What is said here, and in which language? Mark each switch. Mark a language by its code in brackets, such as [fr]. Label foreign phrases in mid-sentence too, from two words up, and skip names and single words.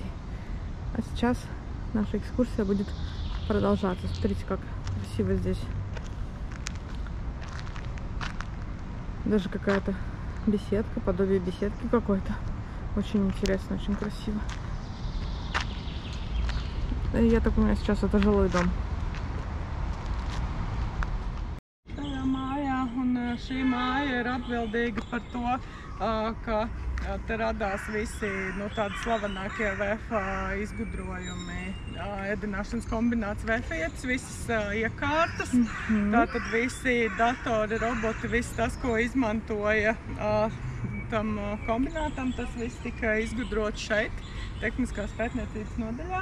[ru] А сейчас наша экскурсия будет продолжаться. Смотрите, как красиво здесь. Даже какая-то беседка, подобие беседки какой-то. Очень интересно, очень красиво. Я так понимаю, сейчас это жилой дом. [lv] Šī māja ir atbildīga par to, ka te radās visi tādi slavenākie VF izgudrojumi. Ēdināšanas kombināts VF-ietis, visas iekārtas, tātad visi datori, roboti, viss tas, ko izmantoja tam kombinātam, tas viss tika izgudrots šeit, Tehniskās pētniecības nodaļā.